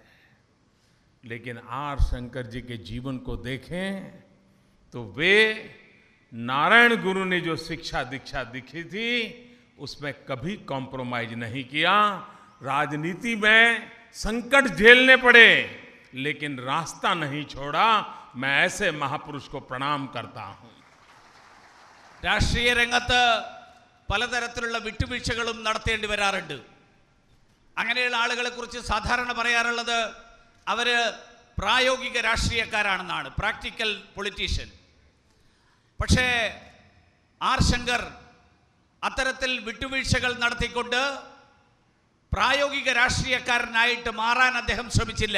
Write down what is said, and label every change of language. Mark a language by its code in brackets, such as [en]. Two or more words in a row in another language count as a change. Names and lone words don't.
[hi] लेकिन आर शंकर जी के जीवन को देखें तो वे नारायण गुरु ने जो शिक्षा दीक्षा दिखी थी उसमें कभी कॉम्प्रोमाइज नहीं किया। राजनीति में संकट झेलने पड़े लेकिन रास्ता नहीं छोड़ा। मैं ऐसे महापुरुष को प्रणाम करता हूं। [ml] രാഷ്ട്രീയ രംഗത്ത് പലതരത്തിലുള്ള വിട്ടുവീഴ്ചകളും നടത്തേണ്ടി വരാറുണ്ട്. അങ്ങനെയുള്ള ആളുകളെ കുറിച്ച് സാധാരണ പറയാറുള്ളത് അവർ പ്രായോഗിക രാഷ്ട്രീയക്കാരാണെന്നാണ്, [en] practical politician. [ml] പക്ഷേ ആർ ശങ്കർ അത്തരത്തിൽ വിട്ടുവീഴ്ചകൾ നടത്തിക്കൊണ്ട് പ്രായോഗിക രാഷ്ട്രീയക്കാരനായിട്ട് മാറാൻ അദ്ദേഹം ശ്രമിച്ചില്ല.